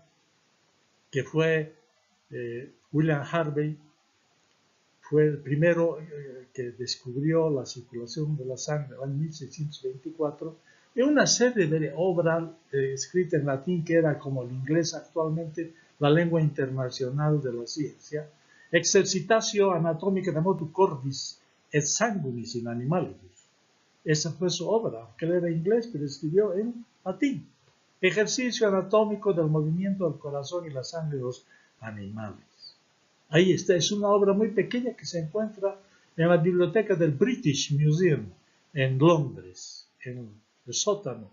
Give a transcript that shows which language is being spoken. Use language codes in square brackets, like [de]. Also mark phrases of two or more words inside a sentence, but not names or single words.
[es] que fue William Harvey, fue el primero que descubrió la circulación de la sangre en 1624, en una serie de obras escritas en latín, que era como el inglés actualmente, la lengua internacional de la ciencia, [la] Exercitatio Anatomica de Motu Cordis et Sanguinis in Animalibus. [es] Esa fue su obra, aunque él era inglés, pero escribió en latín. Ejercicio anatómico del movimiento del corazón y la sangre de los animales. Ahí está, es una obra muy pequeña que se encuentra en la biblioteca del British Museum en Londres, en el sótano.